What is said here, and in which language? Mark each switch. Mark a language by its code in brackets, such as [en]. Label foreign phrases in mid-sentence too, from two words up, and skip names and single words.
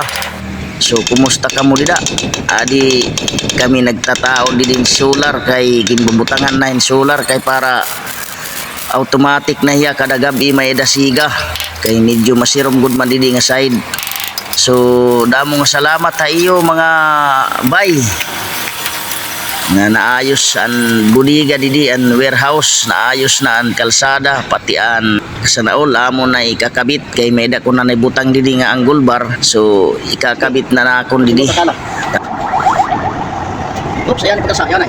[war] So kumusta ka mo dida? Adi kami nagtataon din solar kay ginbubutangan na in solar kay para automatic na hiya kada gabi may dasiga kay medyo masirom gud man didi nga side. So damo nga salamat sa iyo mga bay nga naayos ang buliga didi ang warehouse, naayos na ang kalsada pati ang sanaol amo na ikakabit kay may da ko na naibutang didi nga ang gulbar. So ikakabit na akon didi. Oops, ayan pagkasa, ayan ay.